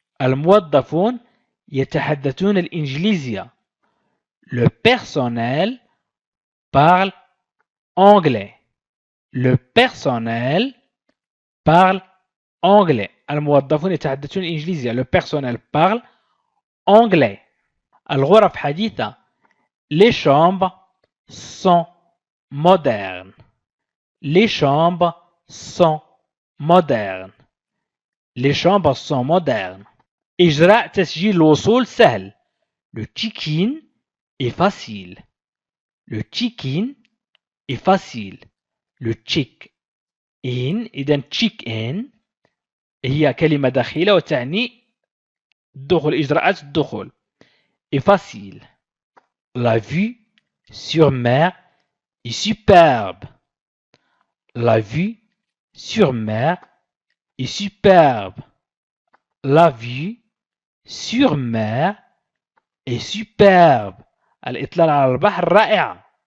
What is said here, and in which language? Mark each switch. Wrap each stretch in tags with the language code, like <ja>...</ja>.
<ar>الموظفون يتحدثون الإنجليزية.</ar> <fr>Le personnel parle anglais. Le personnel parle anglais.</fr> <ar>الموظفون يتحدثون الإنجليزية.</ar> <fr>Le personnel parle anglais.</fr> <ar>الغرف حديثة.</ar> <fr>Les chambres sont modernes. Les chambres sont modernes. Les chambres sont modernes.</fr> <ar>إجراء تسجيل الوصول سهل.</ar> <fr>Le check-in est facile. Le check-in est facile. Le check-in</fr> <ar>إذا check-in هي كلمة دخيلة وتعني دخول إجراءات الدخول.</ar> <fr>est facile. La vue sur mer est superbe. La vue sur mer est superbe. La vue sur mer est superbe.</fr> <ar>الإطلال على البحر رائعة.</ar>